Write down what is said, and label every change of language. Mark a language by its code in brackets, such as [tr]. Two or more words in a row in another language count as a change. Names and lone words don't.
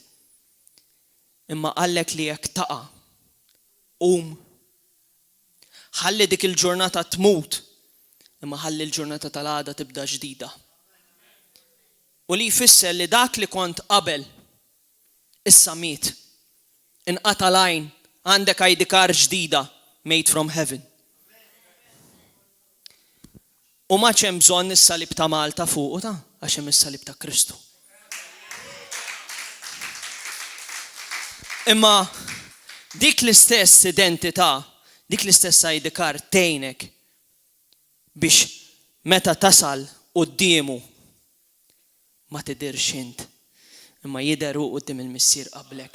[mt] Imma qallek li jekk taqa' ħalli dik il-ġurnata tmut, imma ħalli l-ġurnata tal-għada tibda ġdida. U li jfisser li dak li kont qabel issa miet. Inqata' lajn għandek [en] ID card [mt] ġdida [en] made from heaven. [mt] U ma hemm bżonn is-salib ta' Malta fuq ta' għax hemm is-salib ta' Kristu. Imma dik l-istess identità, dik l-istess [en] ID card [mt] tgħinek biex meta tasal qudiemu ma tidirx int, imma jidher hu quddiem il-missier qablek.